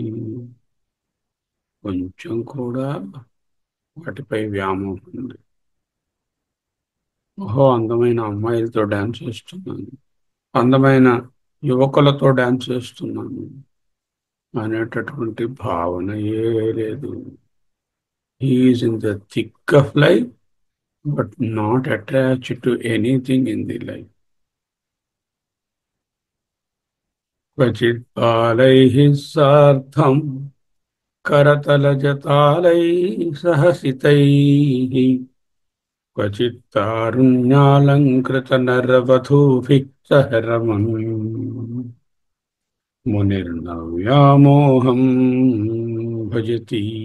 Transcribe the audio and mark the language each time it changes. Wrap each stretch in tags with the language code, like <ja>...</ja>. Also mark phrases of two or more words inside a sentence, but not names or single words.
<te>కొంచెం కూడా వాటిపై వ్యామోహం ఉంది. ఓహో, అందమైన అమ్మాయిలతో డాన్స్ చేస్తున్నాను, అందమైన యువకులతో డాన్స్ చేస్తున్నాను అనేటటువంటి భావన ఏ లేదు.</te> <en>He's in the thick of life but not attached to anything in the life.</en> <sa>क्वचित् बालैः सार्थं करतलजतालैः सहसितैः क्वचित्तारुण्यालङ्कृतनरवधूभिः सह रमन् मुनिर्नव्यामोहं भजति.</sa>